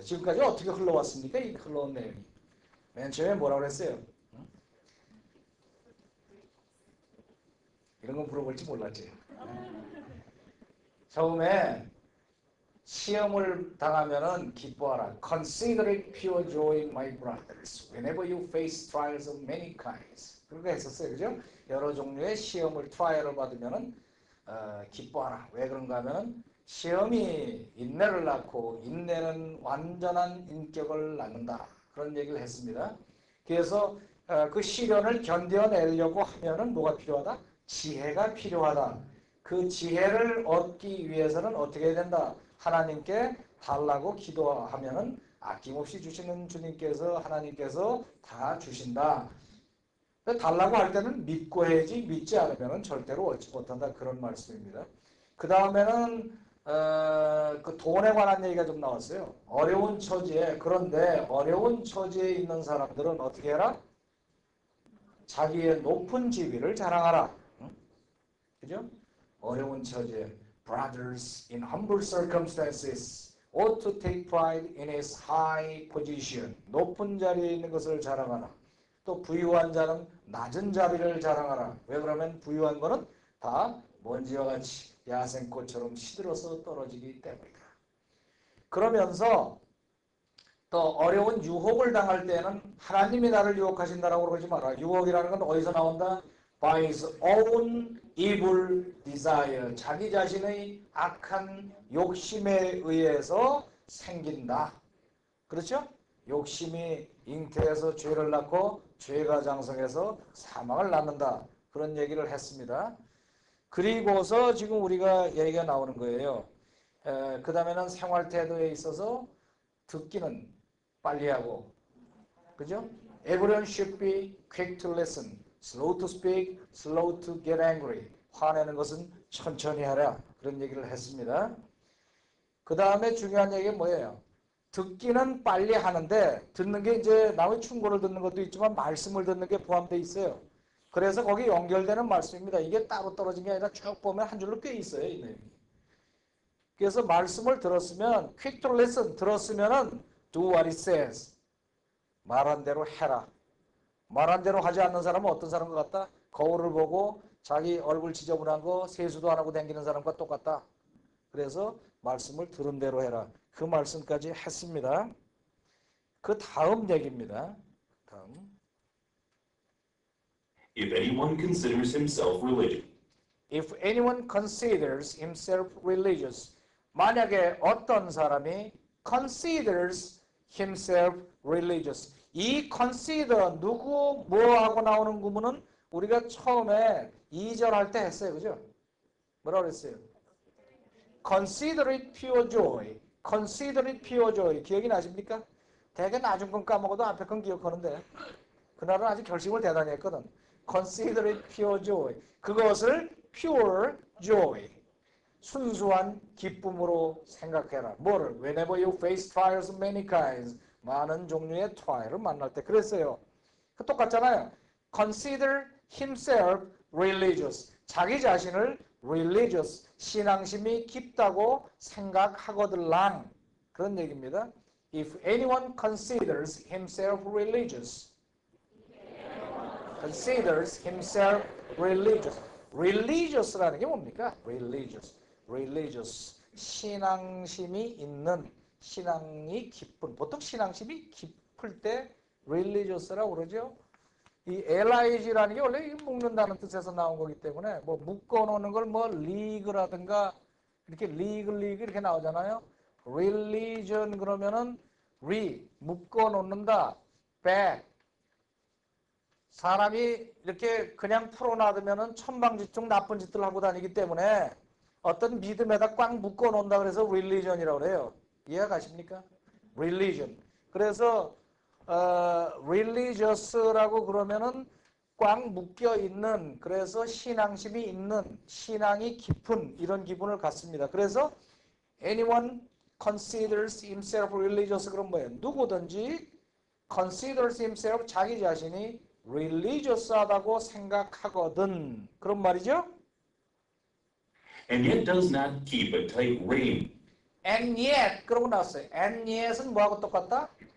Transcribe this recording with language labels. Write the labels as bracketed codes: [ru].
[ko] 지금까지 어떻게 흘러왔습니까? 이 흘러온 내용이. 맨 처음에 뭐라고 그랬어요? 이런 건 물어볼지 몰랐지. 처음에 시험을 당하면은 기뻐하라. [en] Consider it pure joy, my brothers, whenever you face trials of many kinds. [ko] 그렇게 했었어요, 그죠? 여러 종류의 시험을, 트라이얼을 받으면은 기뻐하라. 왜 그런가 하면은 시험이 인내를 낳고 인내는 완전한 인격을 낳는다. 그런 얘기를 했습니다. 그래서 그 시련을 견뎌내려고 하면은 뭐가 필요하다? 지혜가 필요하다. 그 지혜를 얻기 위해서는 어떻게 해야 된다? 하나님께 달라고 기도하면은 아낌없이 주시는 주님께서, 하나님께서 다 주신다. 달라고 할 때는 믿고 해야지 믿지 않으면 절대로 얻지 못한다. 그런 말씀입니다. 그 다음에는 그 돈에 관한 얘기가 좀 나왔어요. 어려운 처지에, 그런데 어려운 처지에 있는 사람들은 어떻게 해라? 자기의 높은 지위를 자랑하라. 응? 그죠? 어려운 처지에 [en] brothers in humble circumstances ought to take pride in his high position. [ko] 높은 자리에 있는 것을 자랑하라. 또 부유한 자는 낮은 자리를 자랑하라. 왜 그러면 부유한 거는 다 먼지와 같이 야생꽃처럼 시들어서 떨어지기 때문이다. 그러면서 또 어려운 유혹을 당할 때는 하나님이 나를 유혹하신다라고 그러지 마라. 유혹이라는 건 어디서 나온다? [en] By his own evil desire. [ko] 자기 자신의 악한 욕심에 의해서 생긴다. 그렇죠? 욕심이 잉태해서 죄를 낳고 죄가 장성해서 사망을 낳는다. 그런 얘기를 했습니다. 그리고서 지금 우리가 얘기가 나오는 거예요. 그 다음에는 생활 태도에 있어서 듣기는 빨리 하고, 그죠? [en] Everyone should be quick to listen, slow to speak, slow to get angry. [ko] 화내는 것은 천천히 하라. 그런 얘기를 했습니다. 그 다음에 중요한 얘기가 뭐예요? 듣기는 빨리 하는데 듣는 게 이제 남의 충고를 듣는 것도 있지만 말씀을 듣는 게 포함되어 있어요. 그래서 거기 연결되는 말씀입니다. 이게 따로 떨어진 게 아니라 쭉 보면 한 줄로 꽤 있어요, 이 내용이. 그래서 말씀을 들었으면 [en] quick to listen [ko] 들었으면은 [en] do what it says. [ko] 말한 대로 해라. 말한 대로 하지 않는 사람은 어떤 사람 같다? 거울을 보고 자기 얼굴 지저분한 거 세수도 안 하고 다니는 사람과 똑같다. 그래서 말씀을 들은 대로 해라. 그 말씀까지 했습니다. 그 다음 얘기입니다. 다음. [en] If anyone considers himself religious. If anyone considers himself religious. [ko] 만약에 어떤 사람이 [en] considers himself religious. [ko] 이 consider 누구 뭐하고 나오는 구문은 우리가 처음에 2절 할 때 했어요. 그죠? 뭐라고 그랬어요? [en] consider it pure joy. consider it pure joy. [ko] 기억이 나십니까? 대개 나중 건 까먹어도 앞에 건 기억하는데 그날은 아주 결심을 대단히 했거든. [en] consider it pure joy. [ko] 그것을 [en] pure joy. [ko] 순수한 기쁨으로 생각해라. 뭐를? [en] Whenever you face trials of many kinds. [ko] 많은 종류의 trial을 만날 때 그랬어요. 똑같잖아요. [en] Consider himself religious. [ko] 자기 자신을 religious, 신앙심이 깊다고 생각하거들랑 그런 얘기입니다. [en] If anyone considers himself religious, considers himself religious. [ko] religious라는 게 뭡니까? [en] religious. [ko] 신앙심이 있는, 신앙이 깊은. 보통 신앙심이 깊을 때 religious라고 그러죠. 이 lig라는 게 원래 묶는다는 뜻에서 나온 거기 때문에 뭐 묶어놓는 걸 뭐 league라든가 이렇게 league 이렇게 나오잖아요. religion 그러면은 묶어놓는다. back 사람이 이렇게 그냥 풀어놔두면은 천방지축 나쁜 짓들 하고 다니기 때문에 어떤 믿음에다 꽉 묶어놓는다 그래서 religion이라고 그래요. 이해가 가십니까? religion. 그래서 religious라고 그러면은 꽉 묶여 있는, 그래서 신앙심이 있는, 신앙이 깊은 이런 기분을 갖습니다. 그래서 [en] anyone considers himself religious [ko] 그럼 뭐예요? 누구든지 [en] considers himself [ko] 자기 자신이 religious하다고 생각하거든. 그런 말이죠. [en] And yet does not keep a tight rein. And yet [ko] 그러고 나왔어요. And yet은 뭐하고 똑같다?